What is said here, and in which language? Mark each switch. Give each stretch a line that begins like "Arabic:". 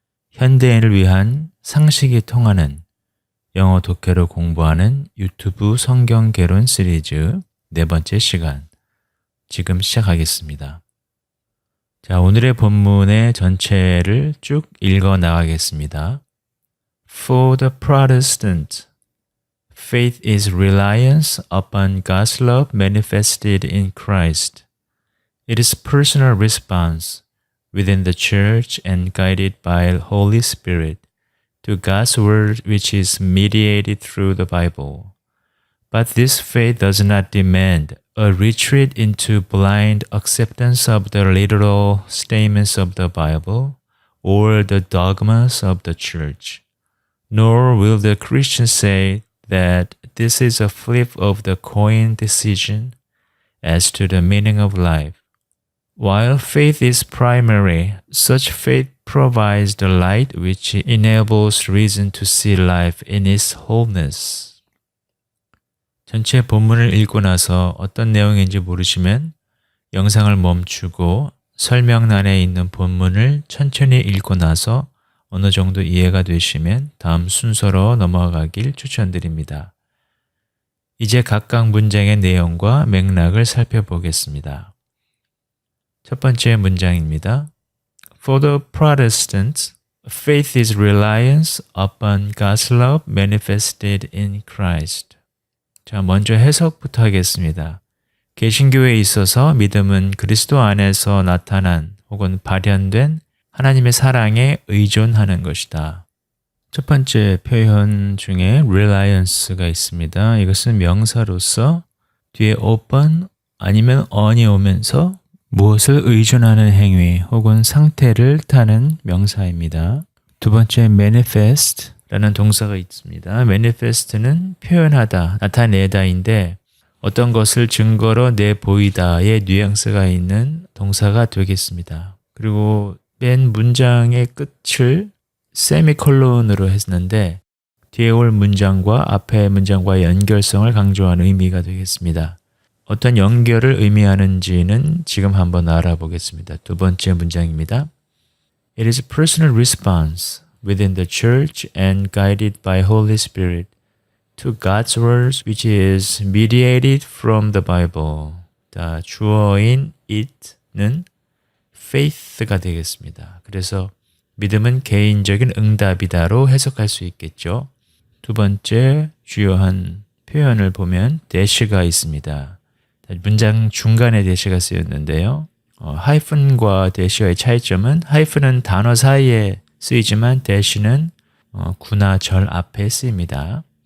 Korean: 현대인을 위한 상식이 통하는 영어 독해로 공부하는 유튜브 성경 개론 시리즈 네 번째 시간, 지금 시작하겠습니다. 자, 오늘의 본문의 전체를 쭉 읽어 나가겠습니다.
English: For the Protestant, faith is reliance upon God's love manifested in Christ. It is personal response within the church and guided by the Holy Spirit to God's word which is mediated through the Bible. But this faith does not demand a retreat into blind acceptance of the literal statements of the Bible or the dogmas of the church. Nor will the Christian say that this is a flip of the coin decision as to the meaning of life. While faith is primary, such faith provides the light which enables reason to see life in its wholeness.
Korean: 전체 본문을 읽고 나서 어떤 내용인지 모르시면 영상을 멈추고 설명란에 있는 본문을 천천히 읽고 나서 어느 정도 이해가 되시면 다음 순서로 넘어가길 추천드립니다. 이제 각각 문장의 내용과 맥락을 살펴보겠습니다. 첫 번째 문장입니다.
English: For the Protestants, faith is reliance upon God's love manifested in Christ.
Korean: 자, 먼저 해석부터 하겠습니다. 개신교에 있어서 믿음은 그리스도 안에서 나타난 혹은 발현된 하나님의 사랑에 의존하는 것이다. 첫 번째 표현 중에 reliance가 있습니다. 이것은 명사로서 뒤에 upon 아니면 on이 오면서 무엇을 의존하는 행위 혹은 상태를 타는 명사입니다. 두 번째 manifest 라는 동사가 있습니다. manifest는 표현하다, 나타내다인데 어떤 것을 증거로 내보이다의 뉘앙스가 있는 동사가 되겠습니다. 그리고 맨 문장의 끝을 세미콜론으로 했는데 뒤에 올 문장과 앞의 문장과 연결성을 강조하는 의미가 되겠습니다. 어떤 연결을 의미하는지는 지금 한번 알아보겠습니다. 두 번째 문장입니다.
English: It is a personal response within the church and guided by Holy Spirit to God's words which is mediated from the Bible.
Korean: 자, 주어인 it는 faith가 되겠습니다. 그래서 믿음은 개인적인 응답이다로 해석할 수 있겠죠. 두 번째 주요한 표현을 보면 대시가 있습니다. 문장 중간에 대시가 쓰였는데요. 하이픈과 대시와의 차이점은 하이픈은 단어 사이에 쓰이지만 대시는 구나 절 앞에 쓰입니다.